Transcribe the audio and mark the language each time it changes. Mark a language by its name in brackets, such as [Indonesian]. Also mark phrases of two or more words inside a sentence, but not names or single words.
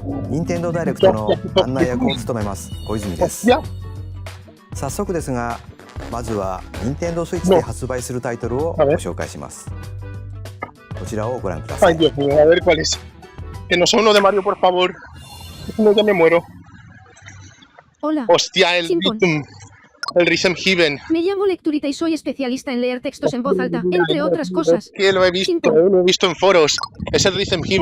[Japanese] 任天堂ダイレクトの案内役を務めます小泉です。 [Spanish] ¡Hostia! [Japanese] 早速ですが、まずは任天堂スイッチで発売するタイトルをご紹介します。こちらをご覧ください。 [Spanish] Ay, Dios mío, a ver cuál es. Que no sea uno de Mario, por favor. No, ya me muero. Hola. ¡Hostia, el Simpon. Rhythm! El Rhythm Heaven. Me llamo Lecturita y soy especialista en leer textos en voz alta, entre otras cosas. Que lo he visto en foros. Es el Rhythm Heaven.